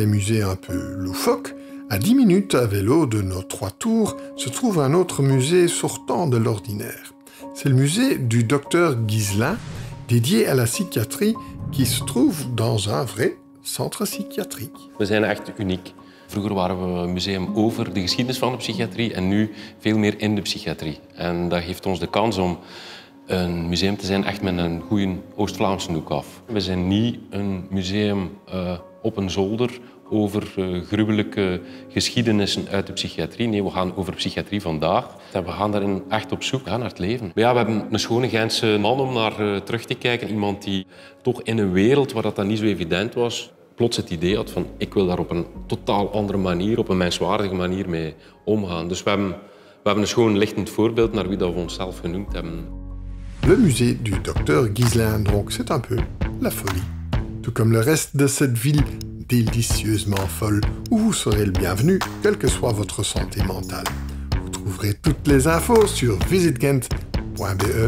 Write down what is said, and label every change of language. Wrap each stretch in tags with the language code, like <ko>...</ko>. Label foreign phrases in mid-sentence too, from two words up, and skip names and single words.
<fr>musées un peu loufoques, à 10 minutes à vélo de nos 3 tours se trouve un autre musée sortant de l'ordinaire. C'est le musée du docteur Ghiselin, dédié à la psychiatrie, qui se trouve dans un vrai centre psychiatrique.</fr> <nl>We zijn echt uniek. Vroeger waren we een museum over de geschiedenis van de psychiatrie en nu veel meer in de psychiatrie. En dat geeft ons de kans om een museum te zijn echt met een goede Oost-Vlaamse hoek af. We zijn niet een museum op een zolder over gruwelijke geschiedenissen uit de psychiatrie. Nee, we gaan over psychiatrie vandaag. En we gaan daarin echt op zoek naar het leven. Maar ja, we hebben een schone Gentse man om naar terug te kijken. Iemand die toch in een wereld waar dat niet zo evident was, plots het idee had van ik wil daar op een totaal andere manier, op een menswaardige manier mee omgaan. Dus we hebben een schoon lichtend voorbeeld naar wie dat we onszelf genoemd hebben.</nl> <fr>Le musée du docteur Ghiselin, donc, c'est un peu la folie. Tout comme le reste de cette ville délicieusement folle, où vous serez le bienvenu, quelle que soit votre santé mentale. Vous trouverez toutes les infos sur visitghent.be.</fr>